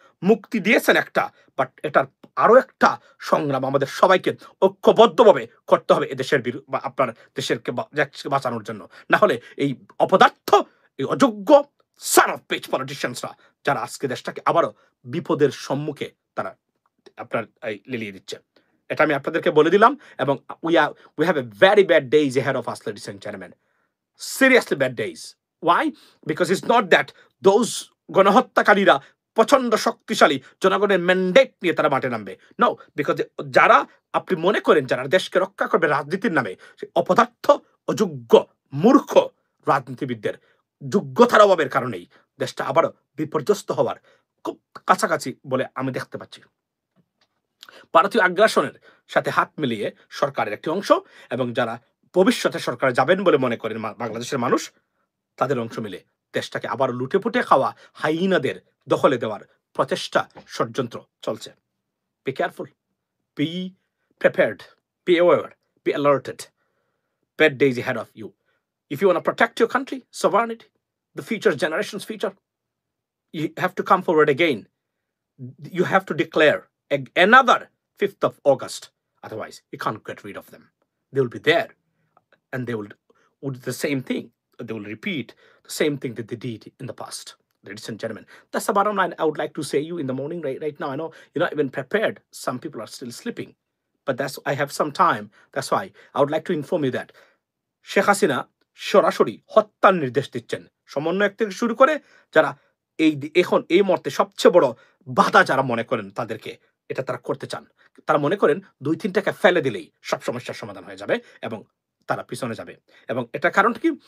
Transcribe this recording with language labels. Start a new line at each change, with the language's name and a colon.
Bangla: মুক্তি দিয়েছেন একটা,
English: but
Bangla: এটার আরো একটা সংগ্রাম আমাদের সবাইকে ঐক্যবদ্ধভাবে করতে হবে এদেশের আপনার দেশেরকে বাঁচানোর জন্য। না হলে এই অপদার্থ, এই অযোগ্য
English: son of bitch পলিটিশিয়ানসরা,
Bangla: যারা আজকে দেশটাকে আবারও বিপদের সম্মুখে তারা আপনার লেলিয়ে দিচ্ছে, এটা আমি আপনাদেরকে বলে দিলাম। এবং
English: we have a very bad days ahead of us, ladies and gentlemen. Seriously bad days. Why? Because it's not that those
Bangla: গণহত্যাকারীরা প্রচন্ড শক্তিশালী, জনগণের ম্যান্ডেট নিয়ে তারা মাঠে নামবে।
English: no, because
Bangla: যারা আপনি মনে করেন যারা দেশকে রক্ষা করবে রাজনীতির নামে, সে অপদার্থ, অযোগ্য, মূর্খ রাজনীতিবিদদের যোগ্যতার অভাবের কারণেই দেশটা আবারও বিপর্যস্ত হওয়ার খুব কাছাকাছি বলে আমি দেখতে পাচ্ছি। ভারতীয় আগ্রাসনের সাথে হাত মিলিয়ে সরকারের একটি অংশ এবং যারা ভবিষ্যতে সরকারে যাবেন বলে মনে করেন বাংলাদেশের মানুষ, তাদের অংশ মিলে দেশটাকে আবার লুটে পুটে খাওয়া হাইনাদের দখলে দেওয়ার প্রচেষ্টা, ষড়যন্ত্র চলছে।
English: Be careful, be prepared, be aware, be alerted. Bad days ahead of you. If you want to protect your country, sovereignty, the future generations' future, you have to come forward again. You have to declare another 5th of August. Otherwise, you can't get rid of them. They will be there, and they will do the same thing. They will repeat the same thing that they did in the past. Ladies and gentlemen, that's the bottom line I would like to say you in the morning right now. I know you're not even prepared. Some people are still sleeping. But I have some time. That's why I would like to inform you that
Bangla: Sheikh Hasina সরাসরি হত্যার নির্দেশ দিচ্ছেন সমন্বয়ক থেকে শুরু করে যারা এখন এই মুহূর্তে সবচেয়ে বড় বাধা যারা মনে করেন তাদেরকে, এটা তারা করতে চান। তারা মনে করেন 2-3টাকে ফেলে দিলেই সব সমস্যার সমাধান হয়ে যাবে এবং তারা পিছনে যাবে। এবং এটার কারণ কি?